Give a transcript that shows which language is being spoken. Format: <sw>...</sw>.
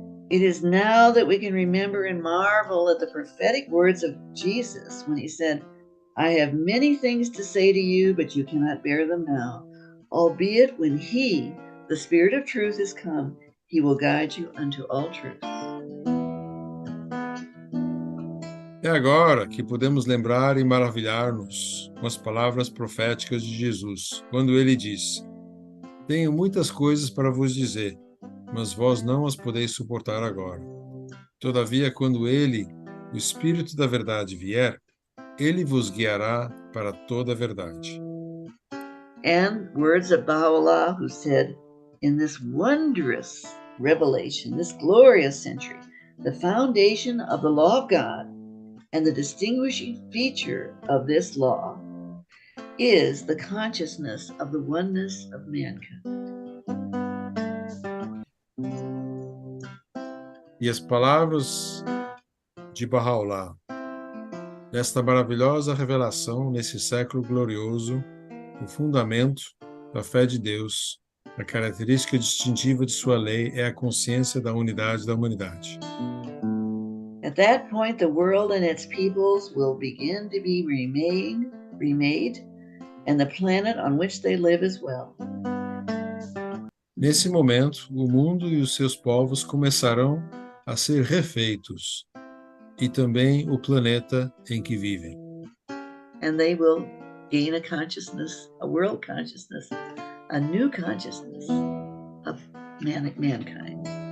<en>It is now that we can remember and marvel at the prophetic words of Jesus when he said, I have many things to say to you, but you cannot bear them now. Albeit when he, the Spirit of truth, is come, he will guide you unto all truth.</en> <pt>É agora que podemos lembrar e maravilhar-nos com as palavras proféticas de Jesus, quando ele disse: Tenho muitas coisas para vos dizer, mas vós não as podeis suportar agora. Todavia, quando ele, o Espírito da verdade, vier, ele vos guiará para toda a verdade.</pt> <en>And words of Baha'u'llah, who said, in this wondrous revelation, this glorious century, the foundation of the law of God and the distinguishing feature of this law is the consciousness of the oneness of mankind.</en> <pt>E as palavras de Baha'u'llah, desta maravilhosa revelação nesse século glorioso, o fundamento da fé de Deus, a característica distintiva de sua lei é a consciência da unidade da humanidade.</pt> <en>At that point, the world and its peoples will begin to be remade, and the planet on which they live as well.</en> <pt>Nesse momento, o mundo e os seus povos começarão a ser refeitos, e também o planeta em que vivem.</pt> <en>And they will gain a consciousness, a world consciousness, a new consciousness of mankind.</en>